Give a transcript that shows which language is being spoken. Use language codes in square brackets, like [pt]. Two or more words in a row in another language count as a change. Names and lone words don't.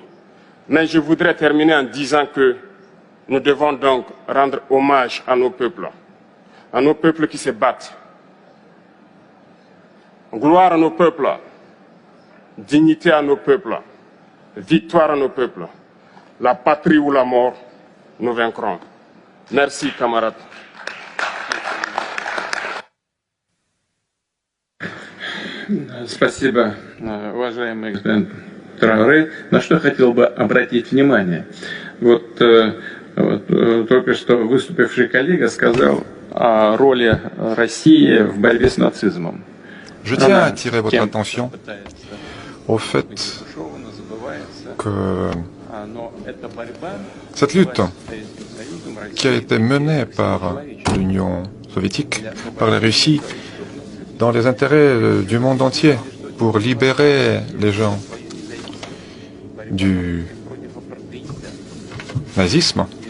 [fr] Mais je voudrais terminer en disant que nous devons donc rendre hommage à nos peuples qui se battent. Gloire à nos peuples, dignité à nos peuples, victoire à nos peuples. La patrie ou la mort, nous vaincrons. Merci, camarades. [ru] Спасибо, уважаемый господин Трауре. На что хотел бы обратить внимание. Вот только что выступивший коллега сказал о роли России в борьбе с нацизмом. [fr] Je tiens à attirer votre attention au fait que cette lutte qui a été menée par l'Union soviétique, par la Russie, dans les intérêts du monde entier, pour libérer les gens du nazisme,